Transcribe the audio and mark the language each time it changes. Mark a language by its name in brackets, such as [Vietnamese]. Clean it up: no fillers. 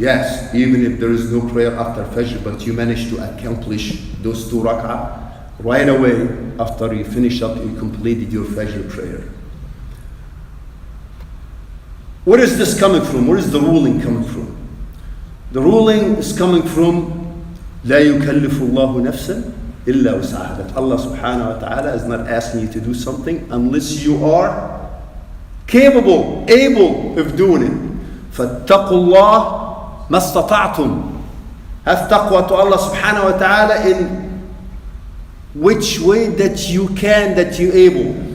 [English] Yes, even if there is no prayer after Fajr, but you manage to accomplish those 2 rak'ah right away after you finish up, you completed your Fajr prayer. Where is this coming from? Where is the ruling coming from? The ruling is coming from [Arabic] لا يكلف الله نفسا إلا وسعها. [English] That Allah subhanahu wa ta'ala is not asking you to do something unless you are capable, able of doing it. [Arabic] فاتقوا الله ما استطعتم. [English] Have taqwa to Allah subhanahu wa ta'ala in which way that you can, that you're able.